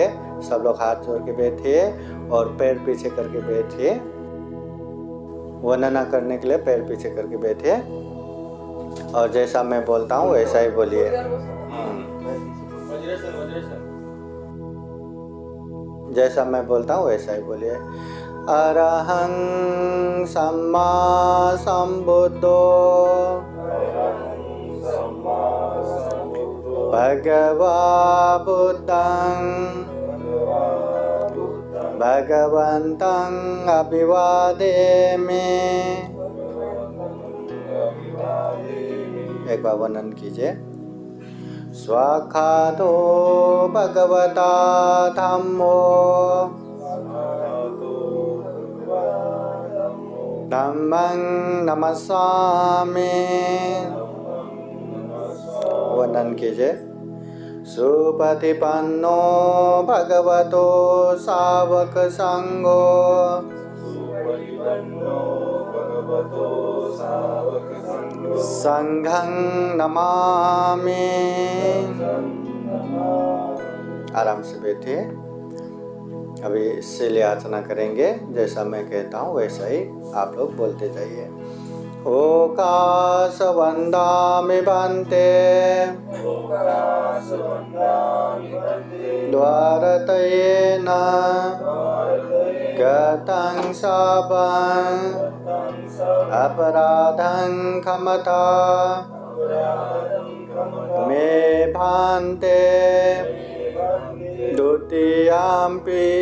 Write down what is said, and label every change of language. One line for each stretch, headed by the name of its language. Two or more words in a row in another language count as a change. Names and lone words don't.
Hindi: सब लोग हाथ जोड़ के बैठिए और पैर पीछे करके बैठिए। वंदना करने के लिए पैर पीछे करके बैठिए और जैसा मैं बोलता हूँ वैसा ही बोलिए। जैसा मैं बोलता हूँ वैसा ही बोलिए।
Pali: अरहं सम्मा संबुद्धो भगवा बुद्धं भगवन्तं अभिवादेमि।
Hindi: एक बार वर्णन कीजिए।
Pali: स्वाखातो भगवता धम्मो धम्मं नमस्सामि।
Hindi: वर्णन कीजिए।
Pali: सुपतिपन्नो भगवतो सावक संघो संघं नमामि।
Hindi: आराम से बैठिए। अभी शिल याचना करेंगे। जैसा मैं कहता हूँ वैसा ही आप लोग बोलते जाइए।
Pali: ओकाश वंदामि बन्ते द्वारतयेन गतं शापं अपराधं क्षमता मे भान्ते द्वितीयाम्पि